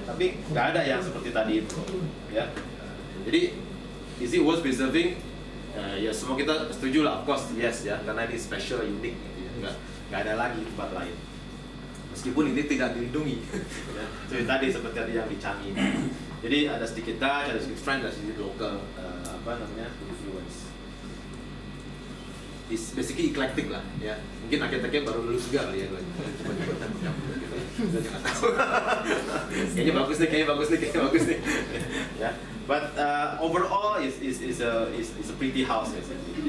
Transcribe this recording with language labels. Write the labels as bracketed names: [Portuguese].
[Indonesian] Tapi nggak ada yang seperti tadi itu ya. [English] Jadi is it worth preserving? [Indonesian] Ya semua kita setuju lah, [English] of course, yes [Indonesian] ya, karena ini special, unik gitu ya, nggak ada lagi tempat lain. Meskipun ini tidak dilindungi, ya. Seperti tadi yang di Changi. Jadi ada sedikit Dutch, ada sedikit French, ada sedikit local influence. [English] It's basically eclectic lah, ya. [Indonesian] Mungkin arsiteknya baru lulus juga kali ya, coba-coba gitu. Kita nggak tahu. Kayaknya bagus nih. Ya. [English] But overall is a pretty house basically.